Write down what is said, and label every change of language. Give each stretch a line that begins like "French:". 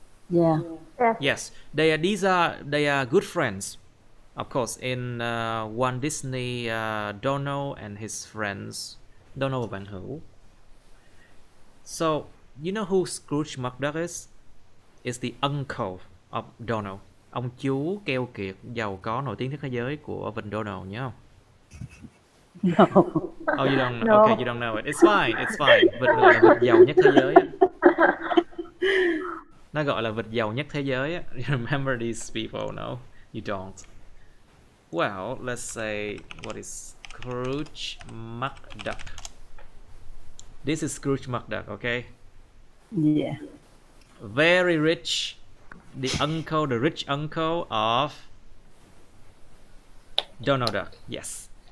English: Yeah. Yes, they are good friends. Of course, in Walt Disney, Donald and his friends,
Vietnamese: Donald và bạn hữu.
English: So, you know who Scrooge McDuck is? It's the uncle of Donald.
Vietnamese: Ông chú keo kiệt giàu có nổi tiếng nhất thế giới của Vịnh Donald nhớ không?
English: No. Oh, you don't. No. Okay, you don't know it. It's fine. It's fine.
Vietnamese: Vịt được gọi là vịt giàu nhất thế giới á. Nó gọi là vịt giàu nhất thế giới á.
English: You remember these people? No, you don't. Well, let's say what is Scrooge McDuck? This is Scrooge McDuck, okay? Yeah. Very rich. The rich uncle of Donald Duck. Yes.